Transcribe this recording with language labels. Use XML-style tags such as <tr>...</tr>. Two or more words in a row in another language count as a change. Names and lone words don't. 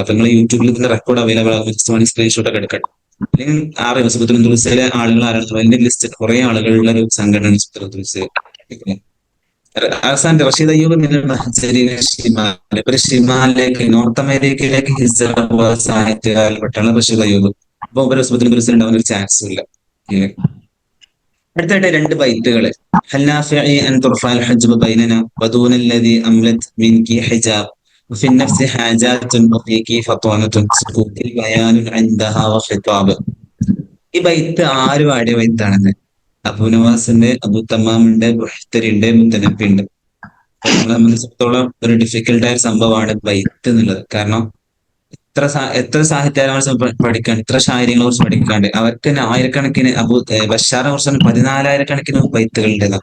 <ml>അപ്പൊ നിങ്ങൾ യൂട്യൂബിൽ ഇതിന്റെ</ml> <en>record available</en> <ml>ആകും, ജസ്റ്റ് വേണമെങ്കിൽ സ്ക്രീൻഷോട്ട് ഒക്കെ എടുക്കട്ടെ. അല്ലെങ്കിൽ അറിയാം അസ്ബത്തുൽ അന്തലുസയിലെ ആളുകൾ ആരാണ്, അതിന്റെ ലിസ്റ്റ് കുറെ ആളുകളുടെ ഒരു സംഘടനയാണ് അസ്ബത്തുൽ അന്തലുസയിൽ. അവസാനം റഷീദ് അയ്യൂബ് ഷിമാൽ, ഇവര് ഷിമാലിലേക്ക്, നോർത്ത് അമേരിക്കയിലേക്ക് ഹിജറ പോയ സാഹിത്യകാലപ്പെട്ടാണ് റഷീദ് അയ്യൂബ്. അപ്പൊ ഇവർ അസ്ബത്തുൽ അന്തലുസയിൽ ഉണ്ടാവാൻ ഒരു ചാൻസ് ഇല്ല. അടുത്തായിട്ട് രണ്ട് ബൈറ്റുകള്.</ml> <ar>هل نافع أن ترفع الحجب بيننا ودون الذي أملت منك حجاب وفي النفس حاجات وفيك فطانة سكوت بيان عندها وخطاب.</ar> <ml>ഈ ബൈത്ത് ആര് പാടിയ ബൈത്താണെന്ന്? അബു നവാസുണ്ട്, അബു തമാമുണ്ട്, ബുഹ്തരിണ്ട്, മുത്തനബിണ്ട്. നമ്മളെ സംബന്ധിച്ചിടത്തോളം ഒരു ഡിഫിക്കൽട്ടായ ഒരു സംഭവമാണ് ബൈത്ത് എന്നുള്ളത്. കാരണം എത്ര സാഹിത്യകാരനെ കുറിച്ച് പഠിക്കാൻ, ഇത്ര ശായര്യങ്ങളെ കുറിച്ച് പഠിക്കാണ്ട് അവർക്ക് തന്നെ ആയിരക്കണക്കിന് ബഷാറിനെ കുറിച്ച് 14,000-കണക്കിന് ബൈത്തുകൾ ഉണ്ട്.</ml>